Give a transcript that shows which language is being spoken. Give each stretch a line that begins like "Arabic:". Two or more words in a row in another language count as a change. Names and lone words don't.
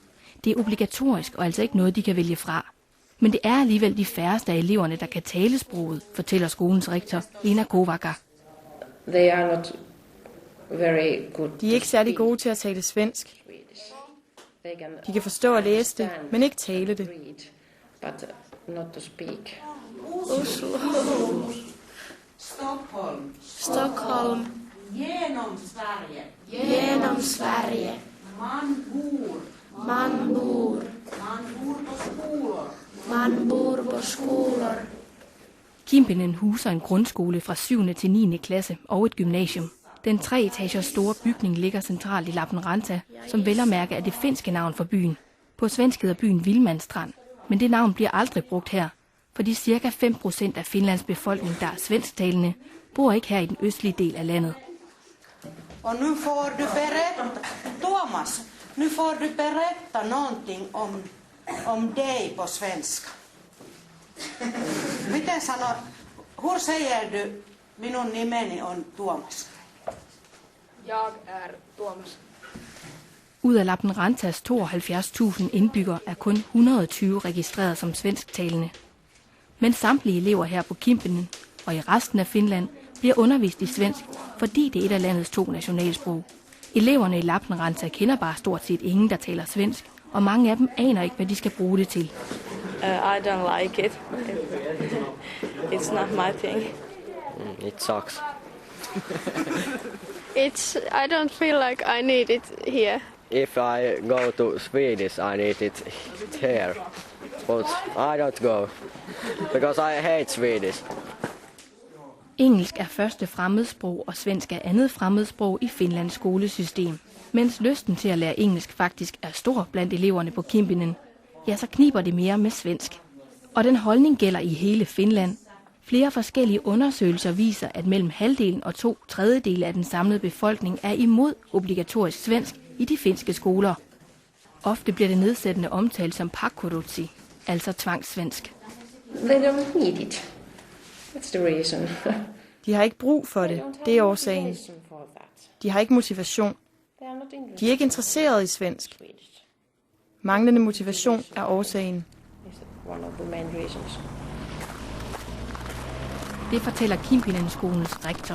Danish: Det er obligatorisk og altså ikke noget, de kan vælge fra. Men det er alligevel de færreste af eleverne, der kan tale sproget, fortæller skolens rektor, Lena Kovaca. De er ikke særlig gode til at tale svensk. De kan forstå at læse det, men ikke tale det.
Swedish: Oslo. Stockholm. Stockholm. Genom Sverige. Genom Sverige. Man bor. Man bor. Man bor på skolor. Man bor på skoler.
Danish: Kimpinen huser en grundskole fra 7. til 9. klasse og et gymnasium. Den 3 etagers store bygning ligger centralt i Lappeenranta, som vel at mærke er det finske navn for byen. På svensk hedder byen Vilmanstrand, men det navn bliver aldrig brugt her, fordi ca. 5% af Finlands befolkning, der er svensktalende, bor ikke her i den østlige del af landet.
Swedish: Och nu får du berätta, Thomas, nu får du berätta någonting om dig på svenska.
Finnish: Miten sanoo,
Swedish: hur säger du
Finnish: minun nimeni on Tuomas?
Swedish: Jag är Tuomas.
Danish: Ud af Lappeenrantas 72.000 indbyggere er kun 120 registreret som svensktalende. Men samtlige elever her på Kimpinen og i resten af Finland bliver undervist i svensk, fordi det er et af landets 2 nationalsprog. Eleverne i Lappeenranta kender bare stort set ingen, der taler svensk, og mange af dem aner ikke, hvad de skal bruge det til.
English: I don't like it. It's not my thing. It sucks. I don't feel like I need it here. If I go to Swedish, I need it here. But I don't go, because I hate Swedish.
Danish: Engelsk er første fremmedsprog, og svensk er andet fremmedsprog i Finlands skolesystem. Mens lysten til at lære engelsk faktisk er stor blandt eleverne på Kimpinen, ja, så kniber det mere med svensk. Og den holdning gælder i hele Finland. Flere forskellige undersøgelser viser, at mellem halvdelen og 2/3 af den samlede befolkning er imod obligatorisk svensk i de finske skoler. Ofte bliver det nedsættende omtalt som pakkorutsi, altså tvangssvensk.
English: They don't need it. That's the reason.
Danish: De har ikke brug for det. Det er årsagen. De har ikke motivation. De er ikke interesserede i svensk. Manglende motivation er årsagen. Det fortæller Kimpinen-skolens rektor.